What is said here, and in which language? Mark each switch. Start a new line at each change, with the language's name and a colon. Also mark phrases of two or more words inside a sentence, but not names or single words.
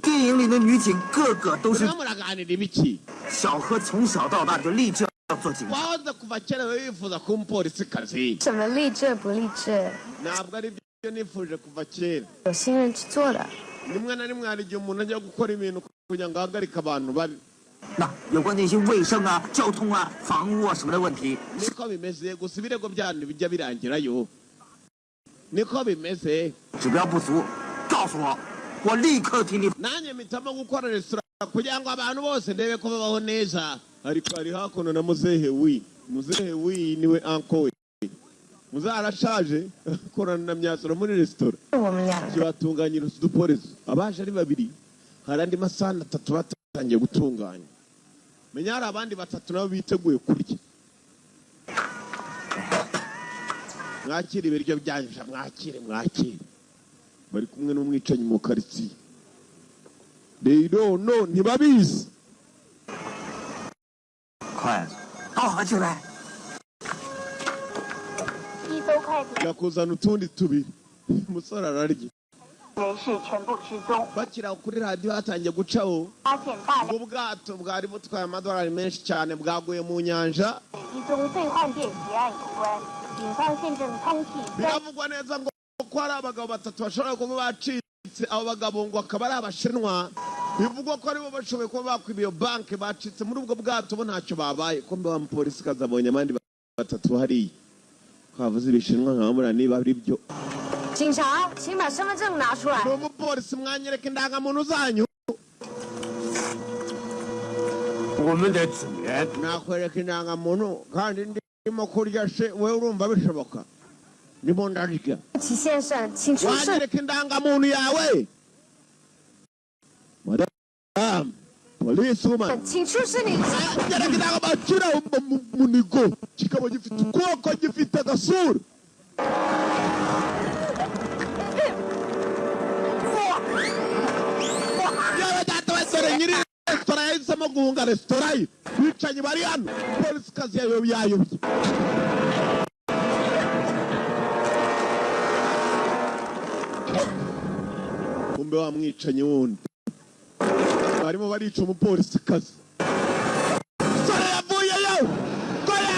Chinese: 电影里的女警个个都是
Kinyarwanda: muraganira ibiki
Chinese: 小何从小到大就立志要做警察。
Kinyarwanda: wahoze kuva kera wifuza kuba umupolisikazi
Chinese: 什么励志不励志，
Kinyarwanda: ntabwo ari byo nifuje kuva kera
Chinese: 有心人去做的。
Kinyarwanda: rimwe na rimwe hari igihe umuntu ajya gukora ibintu kugira ngo ahagarike abantu babi
Chinese: 那有关那些卫生啊、交通啊、房屋啊什么的问题，
Kinyarwanda: niko bimeze gusa ibirego byanyu bijya birangirayo niko bimeze
Chinese: 指标不足，告诉我，我立刻替你。
Kinyarwanda: nanjye mpitamo gukora resitora kugira ngo abantu bose ndebe ko babaho neza ariko hari hakuno na muzehe wi niwe anko we muzehe arashaje akorana na myasoro muri resitora
Chinese: 我们两个
Kinyarwanda: kibatunganyiriza uduporezo abaje ari babiri hari andi masahani 3 batangiye gutunganya menya hari abandi 3 nabo biteguye kurya mwakire ibiryo byanje mwakire bari kumwe n'umwicanyi mu karitsiye rero no ntibabizi
Chinese: 筷子，倒合起来。一艘筷子
Kinyarwanda: yakuzana utundi tubiri umusore ararya
Chinese: 人士全部失踪，
Kinyarwanda: bakira kuri radiyo hatangiye gucaho
Chinese: 发现大量
Kinyarwanda: ubwato bwari butwaye amadolari menshi cyane bwaguye mu nyanja
Chinese: 疑踪兑换店劫案有关。警方现正通缉3
Kinyarwanda: biravugwa neza ngo ko hari abagabo 3 bashobora kuba bacitse abo bagabo ngo akaba ari abashinwa bivugwa ko aribo bashoboye kuba bakwiba iyo banki bacitse muri ubwo bwato bo ntacyo babaye ko mba umupolisi kazabonye abandi 3 hariya twavuze ibishinwa nkabamura niba ari byo
Chinese: 警察，请把身份证拿出来。
Kinyarwanda: ni umupolisi mwanyereka indangamuntu zanyu
Chinese: 我们的职员
Kinyarwanda: nakwereka indangamuntu kandi ndimo kurya se wowe urumva bishoboka ndimo ndarya
Chinese: 齐先生，请出示。
Kinyarwanda: wanyereka indangamuntu yawe madam polisi woman
Chinese: 请出示你。
Kinyarwanda: nyereka indangamuntu kira munigo kikaba gifite ukuboko gifite agasura yewe data wesore nyiri resitora yahisemo guhunga resitora ye bicanyi bari hano polisi kazi yayobye kumbe wa mwicanyi wundi barimo barica umupolisi kazi sore yavuyeyo ko